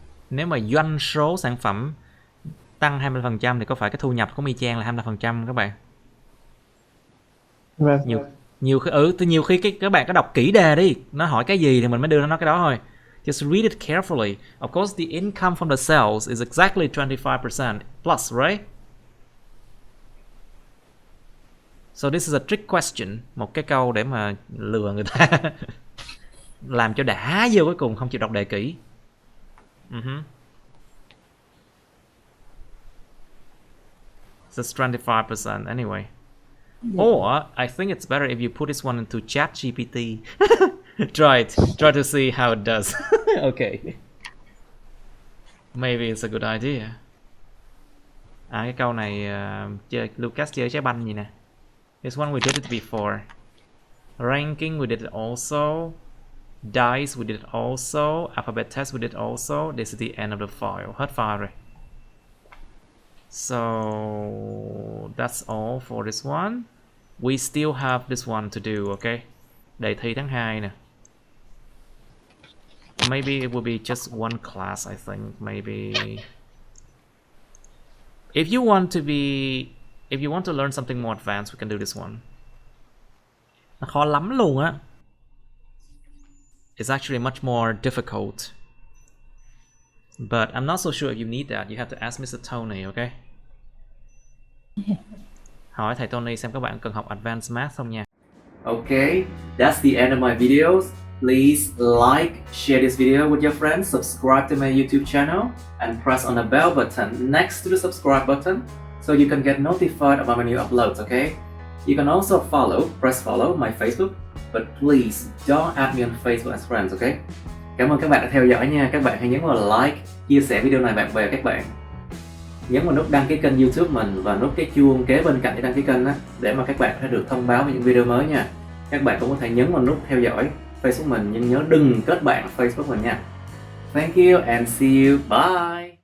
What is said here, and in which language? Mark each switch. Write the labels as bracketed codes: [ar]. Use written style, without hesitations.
[vi] Nếu mà doanh số sản phẩm tăng 20% thì có phải cái thu nhập của y chang là 25% các bạn? Vâng. Nhiều khi các bạn có đọc kỹ đề đi, nó hỏi cái gì thì mình mới đưa nó cái đó thôi. [en] Just read it carefully. Of course, the income from the sales is exactly 25% plus, right? So this is a trick question, [vi] một cái câu để mà lừa người ta, làm cho đã vô cuối cùng không chịu đọc đề kỹ. [en] So it's 25% anyway. Or I think it's better if you put this one into ChatGPT. Try to see how it does. Okay. Maybe it's a good idea. [vi] Cái câu này Lucas chơi trái banh gì nè. [en] This one we did it before. Ranking we did it also. Dice we did it also. Alphabet test we did also. This is the end of the file. [vi] Hết file rồi. [en] So that's all for this one. We still have this one to do, okay? [vi] Đề thi tháng 2 nè. [en] Maybe it will be just one class, I think. Maybe if you want to learn something more advanced, we can do this one. [vi] Nó khó lắm luôn á. [en] It's actually much more difficult. But I'm not so sure if you need that. You have to ask Mr. Tony, okay? [vi] Hỏi thầy Tony xem các bạn cần học Advanced Math không nha. [en] Okay, that's the end of my videos. Please like, share this video with your friends, subscribe to my YouTube channel, and press on the bell button next to the subscribe button so you can get notified about my new uploads, okay? You can also press follow my Facebook, but please don't add me on Facebook as friends, okay? [vi] Cảm ơn các bạn đã theo dõi nha. Các bạn hãy nhấn vào like, chia sẻ video này bạn bè các bạn. Nhấn vào nút đăng ký kênh YouTube mình và nút cái chuông kế bên cạnh để đăng ký kênh đó, để mà các bạn sẽ được thông báo về những video mới nha. Các bạn cũng có thể nhấn vào nút theo dõi Facebook mình, nhưng nhớ đừng kết bạn Facebook mình nha. [en] Thank you and see you. Bye.